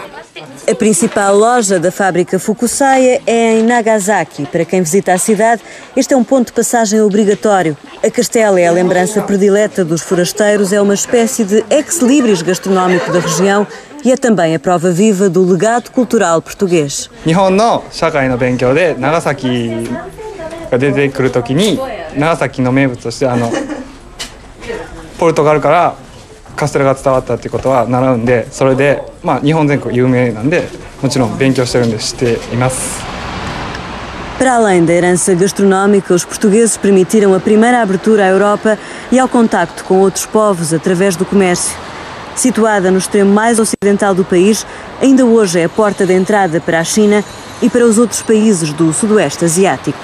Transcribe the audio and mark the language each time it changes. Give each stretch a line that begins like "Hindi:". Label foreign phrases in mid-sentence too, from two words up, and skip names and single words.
Portuguese: A principal loja da fábrica Fukusai é em Nagasaki. Para quem visita a cidade, este é um ponto de passagem obrigatório. A castela é a lembrança predileta dos forasteiros, é uma espécie de ex-libris gastronómico da região e é também a prova viva do legado cultural português.
Japanese: 日本の社会の勉強で長崎が出てくるときに長崎の名物としてポルトガルからカステラが伝わったということは習うんで、それで日本全国有名なんでもちろん勉強してるんで知っています。
Portuguese: Para além da herança gastronómica, os portugueses permitiram a primeira abertura à Europa e ao contacto com outros povos através do comércio. Situada no extremo mais ocidental do país, ainda hoje é a porta de entrada para a China e para os outros países do Sudoeste Asiático.